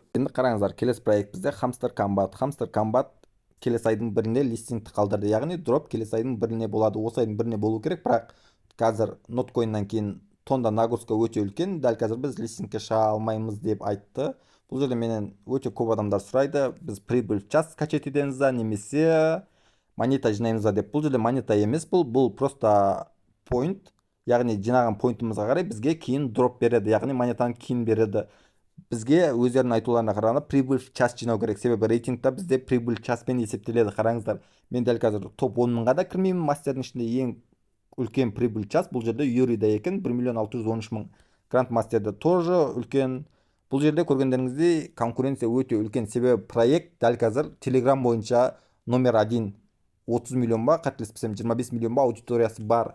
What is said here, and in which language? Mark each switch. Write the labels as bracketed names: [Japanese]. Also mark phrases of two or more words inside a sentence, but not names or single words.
[Kazakh] Енді қараңыздар, келесі проект бізде Hamster Combat. Hamster Combat келесі айдың бірінде листингті қалдырды, яғни дроп келесі айдың біріне болады. Осы айдың біріне болу керек, бірақ қазір ноткоиннан кейін тонда нагрузка өте үлкен, дәл қазір біз листингке шыға алмаймыз деп айтты. Бұл жерде менен өте көп адамдар сұрайды, біз [Russian] прибыль в час качать [Kazakh] етеміз ба, немесе монета жинаймыз ба деп. Бұл жерде монета емес, бұл просто point, яғни жинаған поинтымызға қарай бізге кейін дроп береді, яғни монетаны кейін береді. Бізге өздерінің айтуларына қарағанда [Russian] прибыль в час [Kazakh] жинау керек, себебі рейтингта бізде прибыль часпен есептеледі. Қараңыздар, мен дәл қазір топ 10 мыңға да кірмеймін, мастердің ішінде ең үлкен [Russian] прибыль час [Kazakh] бұл жерде Юрида екен, 1 миллион 613 мың. Гранд мастерде тоже үлкен. Бұл жерде көргендеріңіздей конкуренция өте үлкен, себебі проект дәл қазір Telegram бойынша номер 1, 30 миллион ба, қателеспесем 25 миллион ба аудиториясы бар.